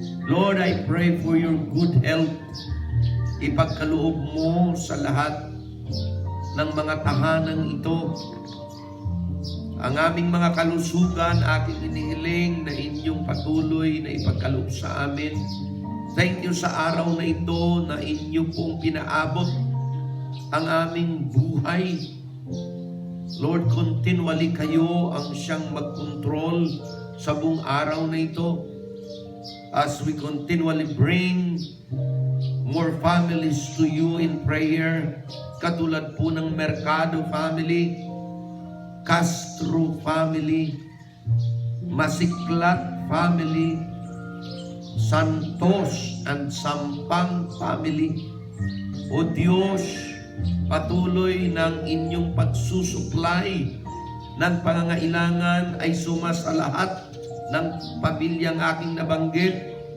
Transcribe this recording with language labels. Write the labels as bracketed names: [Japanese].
[English] Lord, I pray for your good health. [Filipino] Ipagkaloob mo sa lahat ng mga tahanang ito. Ang aming mga kalusugan, aking inihiling na inyong patuloy na ipagkaloob sa amin. [English] Thank you [Filipino] sa araw na ito na inyo pong pinaabot ang aming buhay. Lord, continually kayo ang siyang mag-control sa buong araw na ito. [English] As we continually bring more families to you in prayer, [Filipino] katulad po ng [English] Mercado family, Castro family, Masiklat family, Santos and Sampang family. [Filipino] O Diyos, patuloy ng inyong pagsusupply ng pangangailangan ay suma sa lahat ng pamilyang aking nabanggit.